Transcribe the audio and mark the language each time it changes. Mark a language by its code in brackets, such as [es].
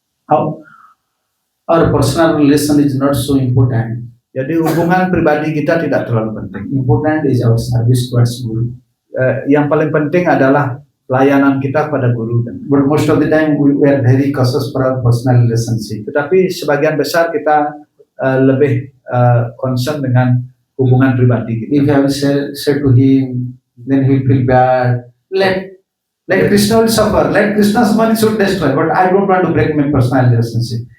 [en] Our personal relation is not so important. [id] Jadi hubungan pribadi kita tidak terlalu penting. [en] Important is our service towards Guru. [id] Yang paling penting adalah pelayanan kita kepada guru. [en] But most of the time we are very cautious for our personal relationship. [id] Tetapi sebagian besar kita lebih concern dengan hubungan pribadi kita. [en] If I have said to him, then he will feel bad. Let Krishna will suffer. Let Krishna's money should destroy. But I don't want to break my personal relationship.